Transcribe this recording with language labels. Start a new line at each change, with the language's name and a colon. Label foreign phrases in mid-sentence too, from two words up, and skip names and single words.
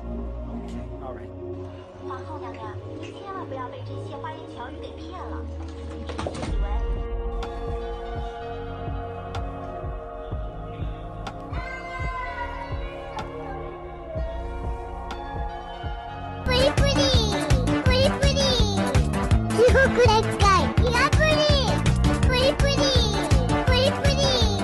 English: Okay. All right.
Chinese: 皇后娘娘，您千万不要被这些花言巧语给骗了。这些以为。
English: Pretty, pretty, pretty, pretty.
Japanese: すごくでっかい。いや、
English: pretty, pretty, pretty, pretty, pretty.